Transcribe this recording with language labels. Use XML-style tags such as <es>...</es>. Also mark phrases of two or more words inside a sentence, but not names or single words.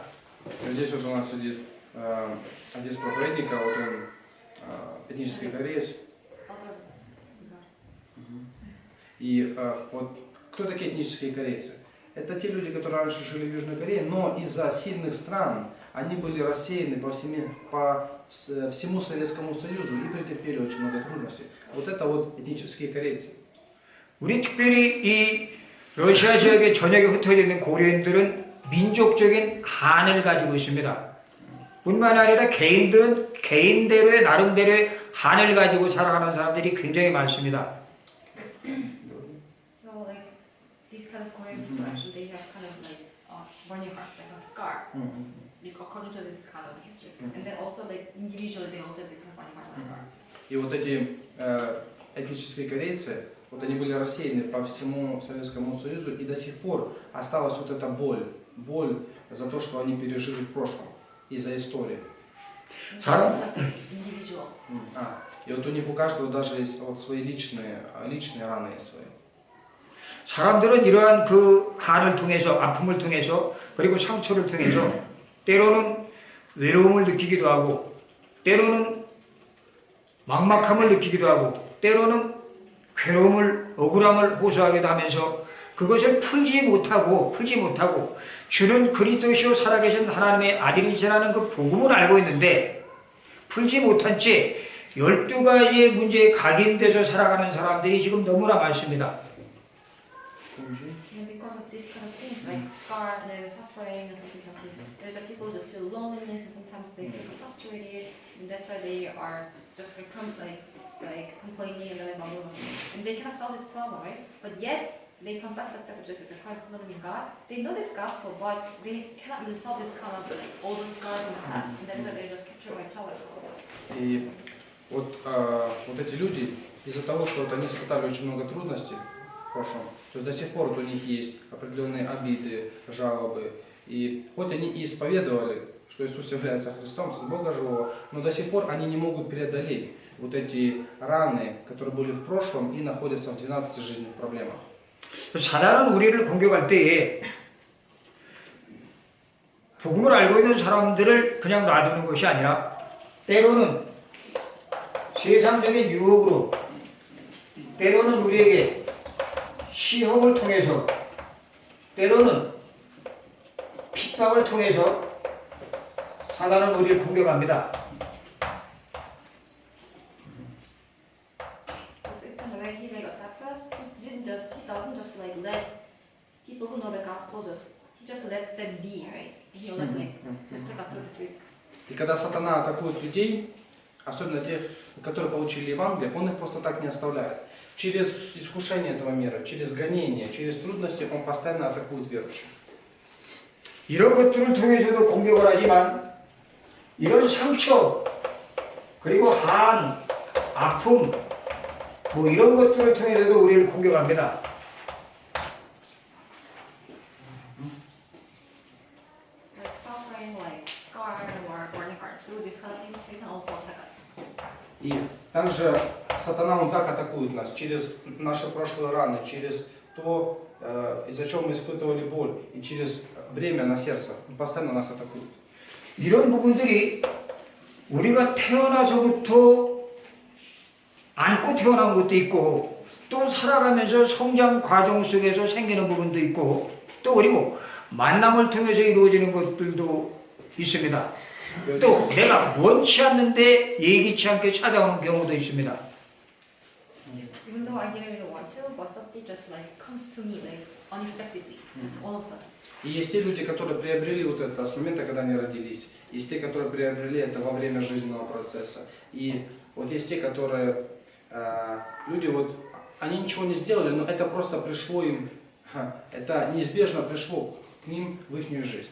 <ru>Здесь вот у нас сидит один из проповедников, вот он этнический кореец. И вот кто такие этнические корейцы? Это те люди, которые раньше жили в Южной Корее, но из-за сильных стран они были рассеяны по всему Советскому Союзу и претерпели очень много трудностей. Вот это вот этнические корейцы.</ru> <ko>우리 특별히 이 러시아 지역의 전역에 흩어져 있는 고려인들은 민족적인 한을 가지고 있습니다. 뿐만 아니라 개인들은 개인대로의 나름대로의 한을 가지고 살아가는 사람들이 굉장히 많습니다.</ko> <en>So like these kind of Korean people actually they have kind of like burning heart, like a scar, according to this kind of history. And then also like individually they also have this kind of burning heart and scar.</en> <ru>И вот эти этнические корейцы, вот они были рассеяны по всему Советскому Союзу, и до сих пор осталась вот эта боль за то, что они пережили в прошлом, из-за истории.</ru> <ko>사람,</ko> <en>Individual.</en> <ru>И вот у них у каждого даже есть вот свои личные раны свои.</ru> <ko>사람들은 이러한 그 한을 통해서 아픔을 통해서 그리고 상처를 통해서 때로는 외로움을 느끼기도 하고 때로는 막막함을 느끼기도 하고 때로는 괴로움을 억울함을 호소하기도 하면서 그것을 풀지 못하고 주는 그리스도시요 살아계신 하나님의 아들이시라는 그 복음을 알고 있는데 풀지 못한 채 12가지의 문제에 각인돼서 살아가는 사람들이 지금 너무나 많습니다.</ko> <en>And because of these kind of things, like scar, and suffering, and things like that, there's a people just feel loneliness, and sometimes they feel frustrated, and that's why they are just like complaining and then blah, blah, blah. And they cannot solve this problem, right? But yet they confess that Jesus is Christ, the living God. They know this gospel, but they cannot really solve this kind of like all the scars in the past, and that's why they're just captured by trouble.</en> <ru>И вот эти люди, из-за того, что вот они испытали очень много трудностей в прошлом, то есть до сих пор вот у них есть определенные обиды, жалобы, и хоть они и исповедовали, что Иисус является Христом, Сын Бога Живого, но до сих пор они не могут преодолеть вот эти раны, которые были в прошлом и находятся в 12 жизненных проблемах.</ru> <ko>사단은 우리를 공격할 때에 복음을 알고 있는 사람들을 그냥 놔두는 것이 아니라 때로는 세상적인 유혹으로 때로는 우리에게 시험을 통해서 때로는 핍박을 통해서 사단은 우리를 공격합니다.</ko> <en>Satan, the way he like attacks us, he doesn't just like let people who know the gospel he just let them be, right? He always like take us through this weeks.</en> <ru>И когда сатана атакует людей, особенно тех, которые получили Евангелие, он их просто так не оставляет. Через искушение этого мира, через гонение, через трудности он постоянно атакует верующих.</ru> <ko>이런 것들을 통해서도 공격을 하지만 이런 상처 그리고 한, 아픔 뭐 이런 것들을 통해서도 우리를 공격합니다.</ko> <en>Like suffering, like scar or burning heart, through these kind of things, Satan also attack us.</en> <ru>И также сатана он так атакует нас через наши прошлые раны, через то, из-за чего мы испытывали боль, и через бремя на сердце. Он постоянно нас атакует.</ru> <ko>이런 부분들이 우리가 태어나서부터 안고 태어난 것도 있고 또 살아가면서 성장 과정 속에서 생기는 부분도 있고 또 그리고 만남을 통해서 이루어지는 것들도 있습니다. 또 내가 원치 않는데 예기치 않게 찾아오는 경우도 있습니다.</ko> <en>Even though I didn't really want to, but something just like comes to me like unexpectedly, just all of a sudden.</en> <ru>И есть те люди, которые приобрели вот это с момента, когда они родились. Есть те, которые приобрели это во время жизненного процесса. И вот есть те, которые люди вот они ничего не сделали, но это просто пришло им, это неизбежно пришло к ним в их жизнь.</ru>